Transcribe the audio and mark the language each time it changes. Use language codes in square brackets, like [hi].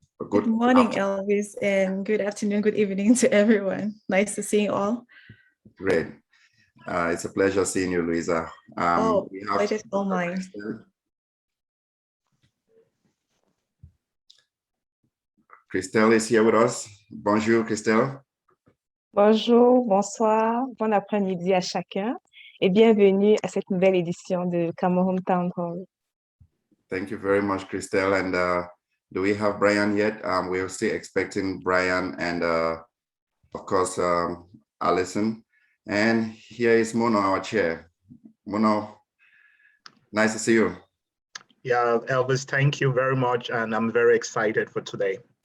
[en] Good morning, Elvis, and good afternoon, good evening to everyone. Nice to see you all. Great. It's a pleasure seeing you, Louisa. Pleasure all mine. Christelle is here with us. [fr] Bonjour, Christelle. Bonjour, bonsoir, bon après-midi à chacun et bienvenue à cette nouvelle édition de Cameroon Town Hall. [en] Thank you very much, Christelle. And do we have Brian yet? We're still expecting Brian and of course, Alison. And here is Mono, our chair. Mono, nice to see you. Yeah, Elvis, thank you very much. And I'm very excited for today.